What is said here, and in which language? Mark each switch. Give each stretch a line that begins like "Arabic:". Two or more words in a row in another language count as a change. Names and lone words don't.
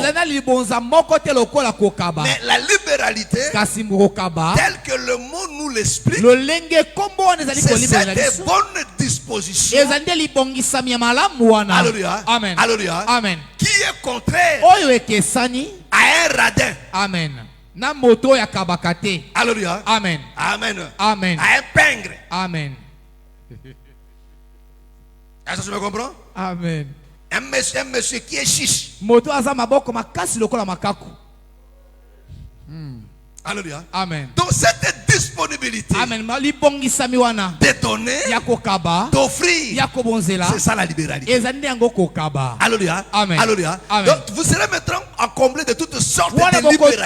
French: Mais la libéralité, telle que le mot nous l'explique, c'est cette bonne disposition. Alléluia. Amen. Alléluia. Amen. Qui est contraire à un radin.
Lingala: Amen. Na moto ya kabakate.
French: Alléluia. Amen. Amen. Amen. À un pingre. Amen. Est-ce que tu me comprends? Amen. Un monsieur qui est chiche.
Lingala: Moto azama boko makasi lokola makaku.
French: Alléluia. Amen. Donc cette disponibilité. Amen. De donner. D'offrir. C'est ça la libéralité. Alléluia. Amen. Alléluia. Amen. Donc vous serez maintenant comblé de toutes sortes de libéralités.